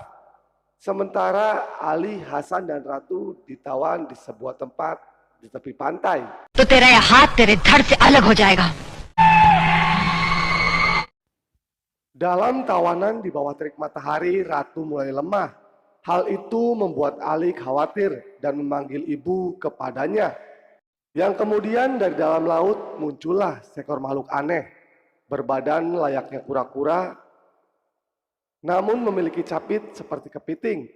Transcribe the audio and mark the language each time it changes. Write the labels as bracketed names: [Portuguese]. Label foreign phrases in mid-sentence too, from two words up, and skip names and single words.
[Indonesian] Sementara Ali, Hasan, dan Ratu ditawan di sebuah tempat di tepi pantai. [Hindi] तो तेरा ये हाथ तेरे धड़ से अलग हो जाएगा। [Indonesian] Dalam tawanan di bawah terik matahari, Ratu mulai lemah. Hal itu membuat Ali khawatir dan memanggil ibu kepadanya. Yang kemudian dari dalam laut muncullah seekor makhluk aneh, berbadan layaknya kura-kura, namun memiliki capit seperti kepiting.